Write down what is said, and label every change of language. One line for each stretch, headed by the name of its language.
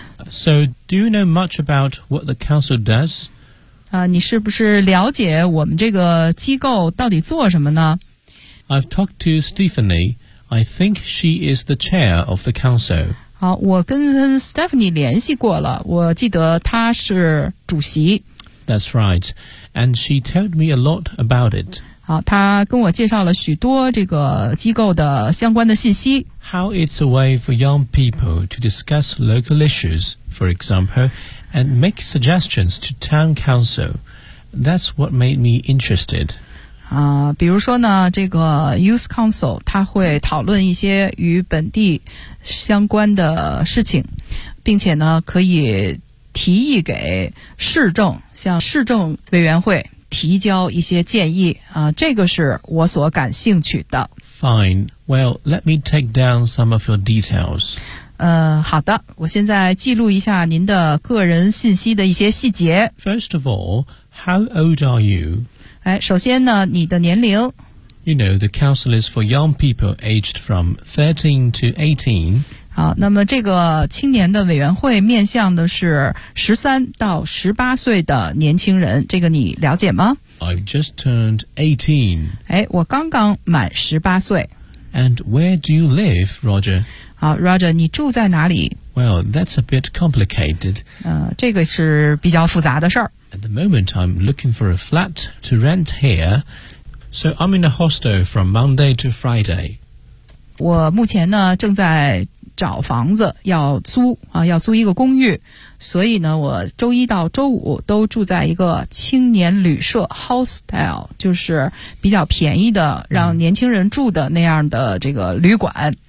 English: So, do you know much about what the council does?
Chinese: 你是不是了解我们这个机构到底做什么呢？
English: I've talked to Stephanie. I think she is the chair of the council.
Chinese: 好，我跟 Stephanie 联系过了，我记得她是主席。
English: That's right, and she told me a lot about it.
Chinese: 好，她跟我介绍了许多这个机构的相关的信息。
English: How it's a way for young people to discuss local issues, for example, and make suggestions to town council. That's what made me interested.
Chinese: 比如说呢，这个 Youth Council 它会讨论一些与本地相关的事情，并且呢可以提议给市政，向市政委员会提交一些建议，这个是我所感兴趣的。
English: Fine, well, let me take down some of your details.
Chinese: 好的，我现在记录一下您的个人信息的一些细节。
English: First of all, how old are you?
Chinese: 首先呢，你的年龄。
English: You know, the council is for young people aged from 13 to 18.
Chinese: 好，那么这个青年的委员会面向的是13到18岁的年轻人，这个你了解吗？
English: I've just turned 18.
Chinese: 我刚刚满18岁。
English: And where do you live, Roger?
Chinese: 好 ,Roger, 你住在哪里？
English: Well, that's a bit complicated.
Chinese: 这个是比较复杂的事儿。
English: At the moment, I'm looking for a flat to rent here. So I'm in a hostel from Monday to Friday.
Chinese: 我目前呢正在找房子，要租啊，要租一个公寓。所以呢，我周一到周五都住在一个青年旅社 hostel， 就是比较便宜的，让年轻人住的那样的这个旅馆。